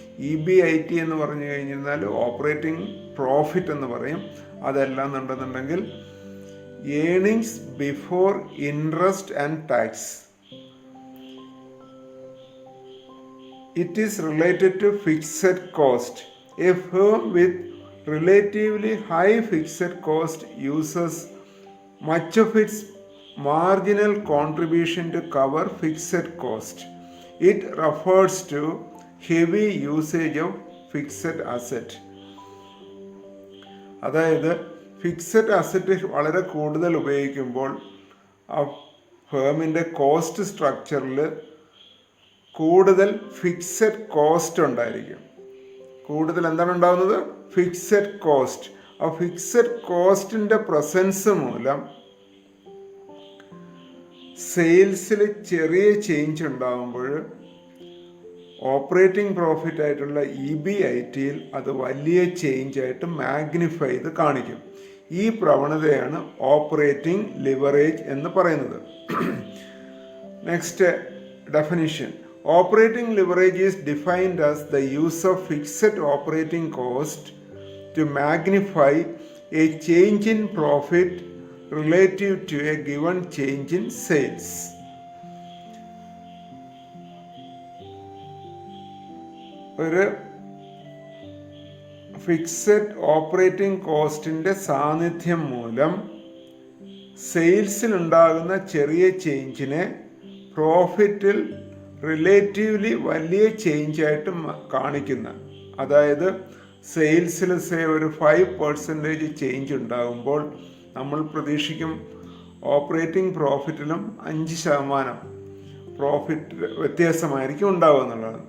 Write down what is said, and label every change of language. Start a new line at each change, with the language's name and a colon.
Malayalam: EBIT എന്ന് പറഞ്ഞു കഴിഞ്ഞാൽ ഓപ്പറേറ്റിംഗ് പ്രോഫിറ്റ് എന്ന് പറയും. അതെല്ലാം എന്നുണ്ടെന്നുണ്ടെങ്കിൽ
English: Earnings before interest and tax. It is related to fixed cost. A firm with relatively high fixed cost uses much of its marginal contribution to cover fixed cost. It refers to heavy usage of fixed asset.
Malayalam: അതായത് fixed asset വളരെ കൂടുതൽ ഉപയോഗിക്കുമ്പോൾ ആ ഫേമിൻ്റെ cost സ്ട്രക്ചറിൽ കൂടുതൽ fixed cost ഉണ്ടായിരിക്കും. കൂടുതൽ എന്താണ് ഉണ്ടാകുന്നത്? Fixed cost. ആ ഫിക്സഡ് കോസ്റ്റിൻ്റെ പ്രസൻസ് മൂലം സെയിൽസിൽ ചെറിയ ചേഞ്ച് ഉണ്ടാകുമ്പോൾ ഓപ്പറേറ്റിംഗ് പ്രോഫിറ്റ് ആയിട്ടുള്ള EBITയിൽ അത് വലിയ ചേഞ്ച് ആയിട്ട് മാഗ്നിഫൈ ചെയ്ത് കാണിക്കും. ഈ പ്രവണതയാണ് ഓപ്പറേറ്റിംഗ് ലിവറേജ് എന്ന് പറയുന്നത്.
English: Next definition. Operating leverage is defined as the use of fixed operating cost to magnify a change in profit relative to a given change in sales.
Malayalam: ഒരു ഫിക്സഡ് ഓപ്പറേറ്റിംഗ് കോസ്റ്റിൻ്റെ സാന്നിധ്യം മൂലം സെയിൽസിൽ ഉണ്ടാകുന്ന ചെറിയ ചേഞ്ചിനെ പ്രോഫിറ്റിൽ റിലേറ്റീവ്ലി വലിയ change ആയിട്ട് കാണിക്കുന്ന, അതായത് സെയിൽസിൽ ഒരു 5% ചേഞ്ച് ഉണ്ടാകുമ്പോൾ നമ്മൾ പ്രതീക്ഷിക്കും ഓപ്പറേറ്റിംഗ് പ്രോഫിറ്റിലും 5% പ്രോഫിറ്റ് വ്യത്യാസമായിരിക്കും ഉണ്ടാവുക എന്നുള്ളത്.